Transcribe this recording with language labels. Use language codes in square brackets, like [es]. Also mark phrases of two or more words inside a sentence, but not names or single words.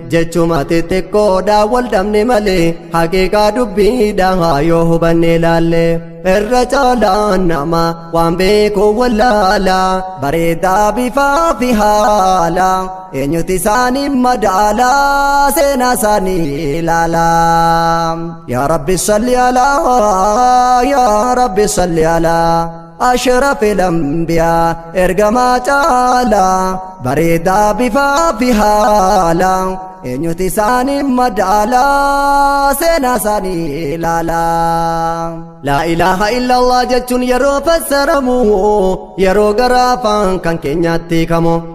[om] Jechuma xixiqqoodha wal dhabne malee, haqiiqaa dubbiidha yoo hubanne ilaalle. Irra caalaan nama waan beeku wallaala. Bareedaa bifaa fi haala. Eenyuti isaanii madaala? Seenaa isaanii ilaala. [ar] يا رب صل على، يا رب صل على أشرف الأنبياء، [om] ergamaa caala. Bareedaa bifaa fi haala. Eenyuti isaanii madaala? Seenaa isaanii ilaala. Laa ilaaha illallah jechuun yeroo fassaramu, yeroo gara afaan kan keenyaatti hiikamu.